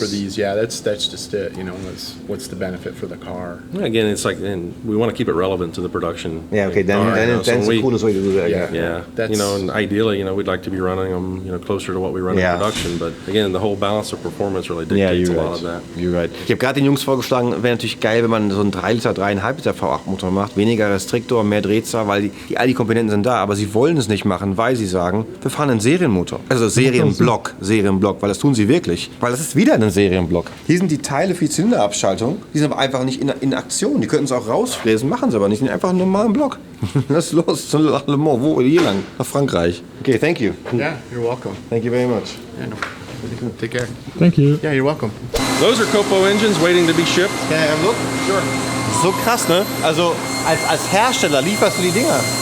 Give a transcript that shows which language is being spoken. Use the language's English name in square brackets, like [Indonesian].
[English] for these. Yeah, that's just it. What's the benefit for the car? Again, it's like, and we want to keep it relevant to the production. Yeah, okay, then it's the coolest way to do that. Yeah. Yeah, and ideally, we'd like to be running them, closer to what we run in production. But again, the whole balance of performance really dictates a lot of that. You're right. [German] Ich habe gerade den Jungs vorgeschlagen, wäre natürlich geil, wenn man so einen 3 Liter, 3,5 Liter V8-Motor macht. Weniger Restriktor, mehr Drehzahl, weil all die Komponenten sind da. Aber sie wollen es nicht machen, weil sie sagen, wir fahren einen Serienmotor. Also Serienblock, weil das tun sie wirklich. Weil das ist wieder ein Serienblock. Hier sind die Teile für die Zylinderabschaltung, die sind aber einfach nicht in Aktion. Die könnten es auch rausfräsen, machen sie aber nicht. Die sind einfach einen normalen Block. Lass los, zu Le Mans. Wo? Hier lang? Nach Frankreich. [English] Okay, thank you. Yeah, you're welcome. Thank you very much. Yeah, no. Take care. Thank you. Yeah, you're welcome. Those are Copo engines waiting to be shipped. Can I have a look? Sure. [German] So krass, ne? Also als Hersteller lieferst du die Dinger.